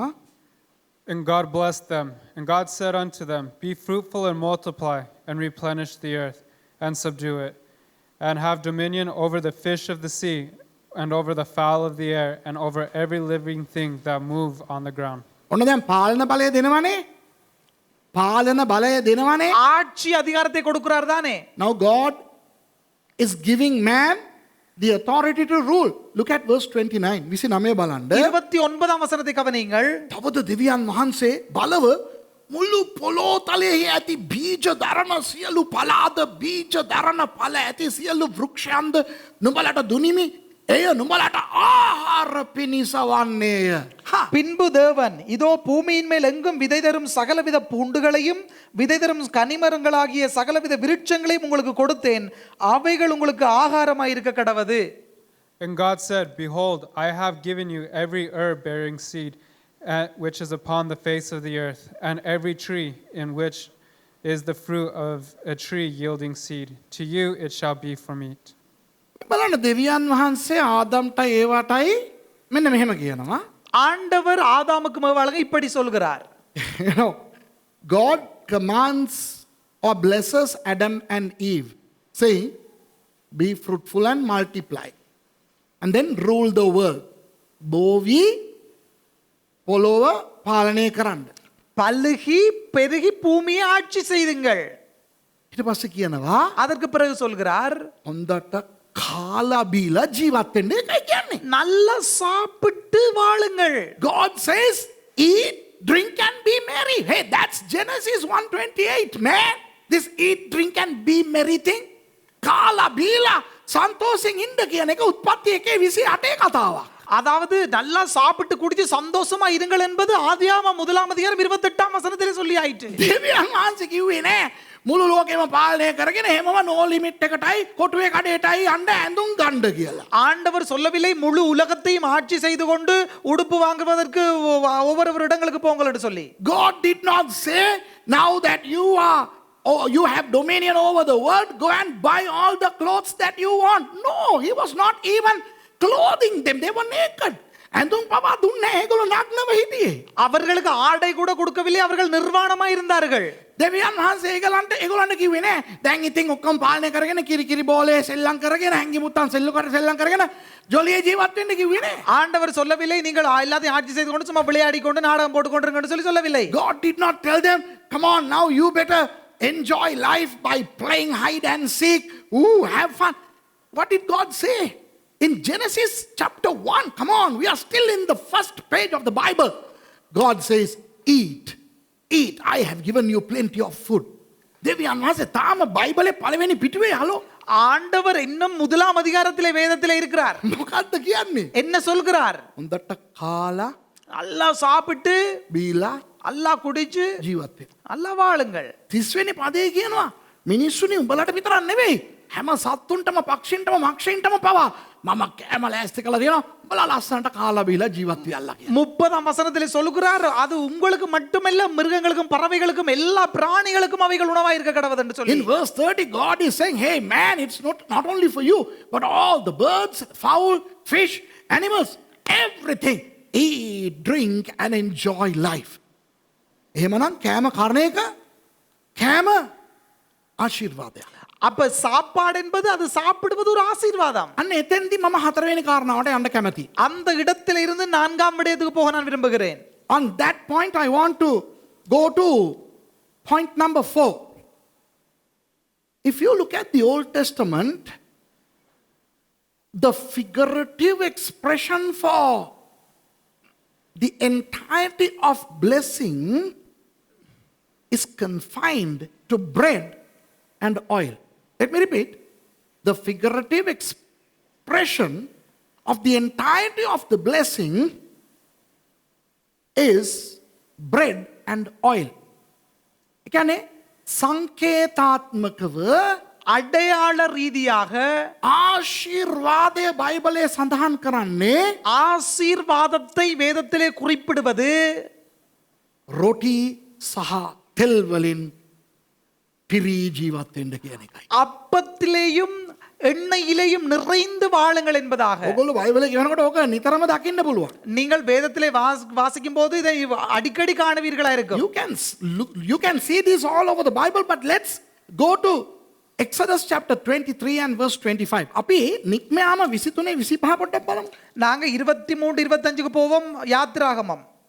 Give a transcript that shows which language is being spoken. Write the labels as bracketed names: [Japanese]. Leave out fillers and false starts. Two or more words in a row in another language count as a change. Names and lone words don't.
[English] And God blessed them. And God said unto them, Be fruitful and multiply, and replenish the earth, and subdue it, and have dominion over the fish of the sea, and over the fowl of the air, and over every living thing that move on the ground. [Sinhala] ඔන්න දැන් පාලන බලය දෙනවනේ. පාලන බලය දෙනවනේ. [Tamil] ஆட்சி அதிகாரத்தை கொடுக்கிறார் தானே. [English] Now God is giving man the authority to rule. Look at verse 29. 29 බලන්න. [Tamil] 29 වසනத்தை கவனியுங்கள். [Sinhala] තවද දෙවියන් වහන්සේ බලව මුළු පොළොව තලයේ ඇති බීජ දරන සියලු පලාද බීජ දරන ඵල ඇති සියලු වෘක්ෂයන්ද නුඹලට දුනිමි. එය නුඹලට ආහාර පිණිස වන්නේය. [Tamil] பின்பு தேவன், இதோ பூமியின் மேல் எங்கும் விதை தரும் சகலவித பூண்டுகளையும் விதை தரும் கனிமரங்களாகிய சகலவித விருட்சங்களையும் உங்களுக்கு கொடுத்தேன், அவைகள் உங்களுக்கு ஆகாரமாய் இருக்க கடவது. [English] And God said, Behold, I have given you every herb bearing seed, which is upon the face of the earth, and every tree in which is the fruit of a tree yielding seed. To you it shall be for meat. [Sinhala] බලන්න දෙවියන් වහන්සේ ආදම්ට ඒවටයි මෙන්න මෙහෙම කියනවා. [Tamil] ஆண்டவர் ஆதாமுக்கு மேவாளங்க இப்படி சொல்கிறார். [English] You know, God commands or blesses Adam and Eve, saying, Be fruitful and multiply, and then rule the world. [Sinhala] බෝවි පොළොව පාලනය කරන්න. [Tamil] பலுகி பெருகி பூமியை ஆட்சி செய்துங்கள். [Sinhala] ඊට පස්සේ කියනවා [Tamil] அதற்கு பிறகு சொல்கிறார், [Sinhala] හොඳට කාලා බීලා ජීවත් වෙන්න එකයි කියන්නේ. [Tamil] நல்லா சாப்பிட்டு வாழுங்கள். [English] God says, eat, drink and be merry. Hey, that's Genesis 1:28, man. This eat, drink and be merry thing. [Sinhala] කාලා බීලා සන්තෝෂෙන් ඉන්න කියන එක උත්පත්ති 1:28 කතාවක්. [Tamil] அதாவது நல்லா சாப்பிட்டு குடிச்சு சந்தோஷமா இருங்கள் என்பது ஆதியாகமம் 1:28 சொல்லி ஆயிற்று. [Sinhala] දෙවියන් වහන්සේ කිව්වේ නෑ මුළු ලෝකෙම පාලනය කරගෙන එහෙමම නෝ ලිමිට් එකටයි කොටුවේ කඩේටයි යන්න ඇඳුම් ගන්න කියලා. [Tamil] ஆண்டவர் சொல்லவில்லை முழு உலகத்தையும் ஆட்சி செய்து கொண்டு உடுப்பு வாங்குவதற்கு ஒவ்வொரு இடங்களுக்கு போங்கள் என்று சொல்லி. [English] God did not say, now that you are, oh, you have dominion over the world, go and buy all the clothes that you want. No, he was not even clothing them. They were naked. [Sinhala] ඇඳුම් පවා දුන්නේ ඒගොල්ලෝ නග්නව හිටියේ. [Tamil] அவர்களுக்கு ஆடை கூட கொடுக்கவில்லை, அவர்கள் நிர்வாணமாய் இருந்தார்கள். [Sinhala] දෙවියන් වහන්සේ ඒගොල්ලන්ට කිව්වේ නෑ දැන් ඉතින් ඔක්කොම පාලනය කරගෙන කිරි බෝලේ සෙල්ලම් කරගෙන හැංගි මුත්තන් සෙල්ලුකට සෙල්ලම් කරගෙන ජොලියේ ජීවත් වෙන්න කිව්වේ නෑ. [Tamil] ஆண்டவர் சொல்லவில்லை நீங்கள் எல்லாத்தையும் ஆட்சி செய்து கொண்டு சும்மா விளையாடி கொண்டு நாடகம் போட்டு கொண்டிருங்கன்னு சொல்லவில்லை. [English] God did not tell them, come on now you better enjoy life by playing hide and seek. Ooh, have fun. What did God say? In Genesis chapter 1, come on, we are still in the first page of the Bible. God says, eat, eat, I have given you plenty of food. [Sinhala] දෙවියන් වහන්සේ තාම බයිබලේ පළවෙනි පිටුවේ හලෝ. [Tamil] ஆண்டவர் இன்னும் முதலாம் அதிகாரத்திலே வேதத்திலே இருக்கிறார். [Sinhala] මොකද්ද කියන්නේ? [Tamil] என்ன சொல்கிறார்? [Sinhala] හොඳට කාලා [Tamil] நல்லா சாப்பிட்டு [Sinhala] බීලා [Tamil] நல்லா குடிச்சு [Sinhala] ජීවත් වෙන්න. [Tamil] நல்லா வாழுங்கள். [Sinhala] 30 වෙනි පදේ කියනවා මිනිස්සුනි උඹලට විතරක් නෙවෙයි හැම සත්තුන්ටම පක්ෂින්ටම මක්ෂින්ටම පවා මම කැම ලෑස්ති කළා දෙනවා උඹලා ලස්සනට කාලා බීලා ජීවත් වෙයල්ලා කියලා. [Tamil] 30ஆம் வசனத்திலே சொல்கிறார், அது உங்களுக்கு மட்டுமல்ல மிருகங்களுக்கும் பறவைகளுக்கும் எல்லா பிராணிகளுக்கும் அவைகள் உணவாய் இருக்க கடவுது என்று சொல்லி. [English] In verse 30 God is saying, hey man, it's not only for you but all the birds, fowl, fish, animals, everything, eat, drink and enjoy life. [Sinhala] එහෙමනම් කෑම කර්ණ එක කෑම ආශිර්වාදයක්. [Tamil] அப்ப சாப்பாடு என்பது அது சாப்பிடுவது ஒரு ஆசீர்வாதம். [Sinhala] අන්න එතෙන්දී මම හතරවෙනි කාරණාවට යන්න කැමතියි. [Tamil] அந்த இடத்துல இருந்து 4ஆம் விடயத்துக்கு போக நான் விரும்புகிறேன். [English] On that point I want to go to point number 4. If you look at the Old Testament, the figurative expression for the entirety of blessing is confined to bread and oil. Let me repeat. The figurative expression of the entirety of the blessing is bread and oil. [Sinhala] ඒ කියන්නේ සංකේතාත්මකව [Tamil] அடையாள ரீதியாக [Sinhala] ආශිර්වාදය බයිබලයේ සඳහන් කරන්නේ [Tamil] ஆசீர்வாதத்தை வேதத்திலே குறிப்பிடுவது [Sinhala] රොටි සහ තෙල් වලින් පිරී ජීවත් වෙන්න කියන එකයි. [Tamil] அப்பத்திலேயும் எண்ணெயிலேயும் நிறைந்து வாழுங்கள் என்பதாக. [Sinhala] ඔයගොල්ලෝ බයිබලේ කියනකොට ඕක නිතරම දකින්න පුළුවන්. [Tamil] நீங்கள் வேதத்திலே வாசிக்கும் போது இதை அடிக்கடி காணுவீர்களா இருக்கும். [English] You can see this all over the Bible, but let's go to Exodus chapter 23 and verse 25. [Sinhala] අපි නික්මයාම 23 25 පොඩ්ඩක් බලමු. [Tamil] நாங்க 23 25க்கு போவோம். யாத்திராகமம்.